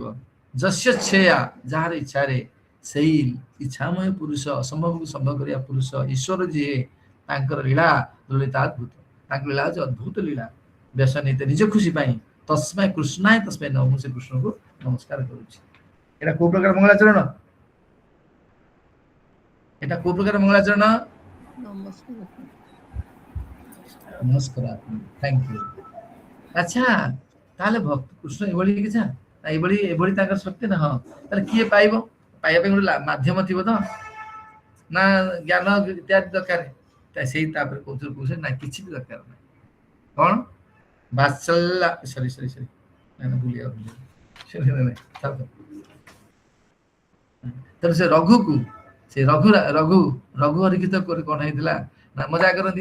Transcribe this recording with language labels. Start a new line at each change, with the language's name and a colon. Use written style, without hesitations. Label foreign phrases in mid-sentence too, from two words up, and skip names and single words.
Odia: ଯସ୍ୟ ଛେୟା ଯାହାର ଇଚ୍ଛାରେ ସେଇ ଇଚ୍ଛାମୟ ପୁରୁଷ ଅସମ୍ଭବକୁ ସମ୍ଭବ କରିବା ପୁରୁଷ ଈଶ୍ୱର ଯିଏ ତାଙ୍କର ଲୀଳା ଲଳିତାଦ୍ଭୁତ ତାଙ୍କ ଲୀଳା ହଉଛି ଅଦ୍ଭୁତ ଲୀଳା ବେଶ ନିତେ ନିଜ ଖୁସି ପାଇଁ
Sanskrit: ତସ୍ମୈ କୃଷ୍ଣାୟ ତସ୍ମୈ ନମଃ
Odia: ମୁଁ ସେ କୃଷ୍ଣଙ୍କୁ ନମସ୍କାର କରୁଛି। ଏଟା କୋଉ ପ୍ରକାର ମଙ୍ଗଳାଚରଣ?
Bangla: এটা কোন প্রকার মঙ্গলাচরণ?
English: নমস্କାର thank you.
Bangla: আচ্ছা তাহলে
Odia: ଭକ୍ତ କୃଷ୍ଣ ଏଭଳି କିଛି ଏଭଳି ତାଙ୍କର ଶକ୍ତି ନା? ହଁ ତାହେଲେ କିଏ ପାଇବ? ପାଇବା ପାଇଁ ଗୋଟେ ମାଧ୍ୟମ ଥିବ ତ, ନା ଜ୍ଞାନ ଇତ୍ୟାଦି ଦରକାର? ସେଇ ତାପରେ କହୁଥିଲେ ନା କିଛି ବି ଦରକାର ନାହିଁ। କଣ ବାତ୍ସଲ୍ୟ ସରି ତେଣୁ ସେ ରଘୁକୁ ସେ ରଘୁ ହରିକିତ କଣ ହେଇଥିଲା ନା ମଜା କରନ୍ତି।